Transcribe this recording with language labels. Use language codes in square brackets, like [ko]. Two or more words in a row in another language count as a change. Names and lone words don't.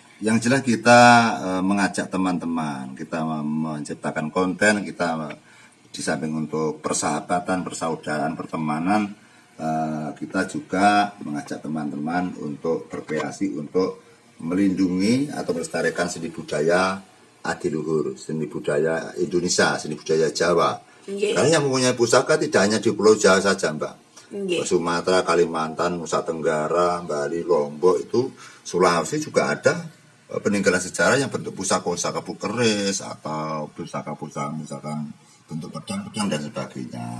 [id] Yang jelas kita mengajak teman-teman, kita menciptakan konten, kita di samping untuk persahabatan, persaudaraan, pertemanan, kita juga mengajak teman-teman untuk berkreasi, untuk melindungi atau melestarikan seni budaya adiluhur, seni budaya Indonesia, seni budaya Jawa. Karena yang mempunyai pusaka tidak hanya di Pulau Jawa saja Mbak. Sumatera, Kalimantan, Nusa Tenggara, Bali, Lombok, itu Sulawesi juga ada peninggalan sejarah yang bentuk pusaka-pusaka keris atau pusaka-pusaka misalkan bentuk pedang-pedang dan sebagainya.